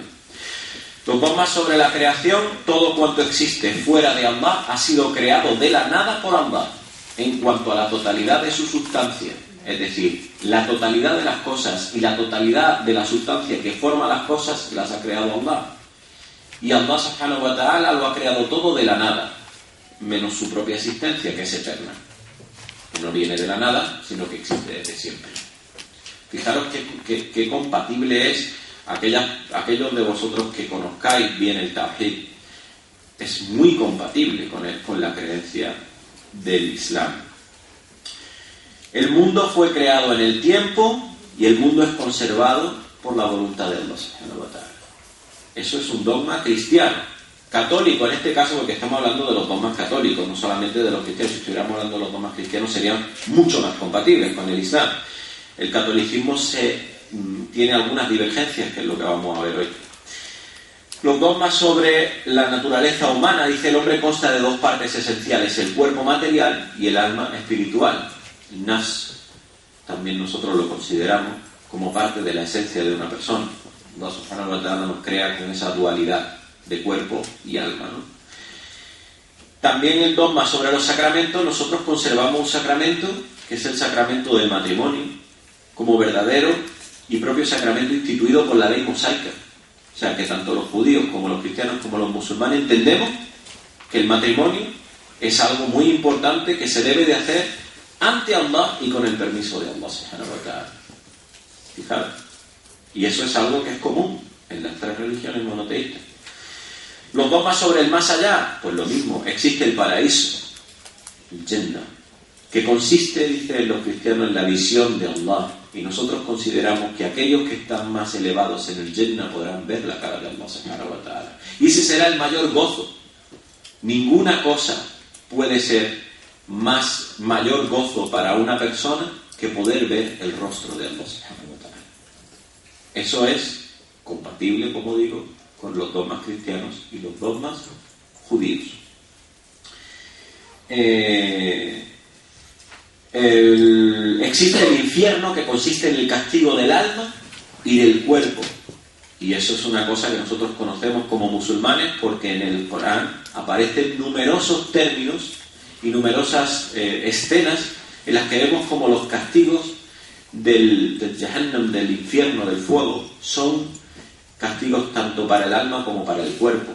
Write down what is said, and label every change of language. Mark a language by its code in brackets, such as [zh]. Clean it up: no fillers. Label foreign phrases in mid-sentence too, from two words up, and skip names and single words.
[es] Los dogmas sobre la creación: todo cuanto existe fuera de Allah ha sido creado de la nada por Allah, en cuanto a la totalidad de su sustancia, es decir, la totalidad de las cosas y la totalidad de la sustancia que forma las cosas las ha creado Allah. Y [ar] الله سبحانه وتعالى [es] lo ha creado todo de la nada, menos su propia existencia, que es eterna, que no viene de la nada, sino que existe desde siempre. Fijaros qué compatible es aquellos de vosotros que conozcáis bien el tawhid. Es muy compatible con la creencia del Islam. El mundo fue creado en el tiempo y el mundo es conservado por la voluntad de [ar] الله سبحانه وتعالى. [es] Eso es un dogma cristiano, católico en este caso, porque estamos hablando de los dogmas católicos, no solamente de los cristianos. Si estuviéramos hablando de los dogmas cristianos serían mucho más compatibles con el Islam. El catolicismo tiene algunas divergencias, que es lo que vamos a ver hoy. Los dogmas sobre la naturaleza humana: dice, el hombre consta de dos partes esenciales, el cuerpo material y el alma espiritual. El nafs también nosotros lo consideramos como parte de la esencia de una persona. [ar] الله سبحانه وتعالى [es] nos crea con esa dualidad de cuerpo y alma, ¿no? También el dogma sobre los sacramentos: nosotros conservamos un sacramento, que es el sacramento del matrimonio, como verdadero y propio sacramento instituido por la ley mosaica. O sea que tanto los judíos como los cristianos como los musulmanes entendemos que el matrimonio es algo muy importante que se debe de hacer ante Allah y con el permiso de [ar] الله سبحانه وتعالى. [es] Fijaros. Y eso es algo que es común en las tres religiones monoteístas. Los dogmas sobre el más allá: pues lo mismo, existe el paraíso, el Jannah, que consiste, dicen los cristianos, en la visión de Allah y nosotros consideramos que aquellos que están más elevados en el Jannah podrán ver la cara de [ar] الله سبحانه وتعالى. [es] Y ese será el mayor gozo. Ninguna cosa puede ser mayor gozo para una persona que poder ver el rostro de [ar] الله سبحانه وتعالى. [es] Eso es compatible, como digo, con los dogmas cristianos y los dogmas judíos. Existe el infierno, que consiste en el castigo del alma y del cuerpo, y eso es una cosa que nosotros conocemos como musulmanes, porque en el Corán aparecen numerosos términos y numerosas escenas en las que vemos como los castigos del Jahannam, del infierno, del fuego, son castigos tanto para el alma como para el cuerpo.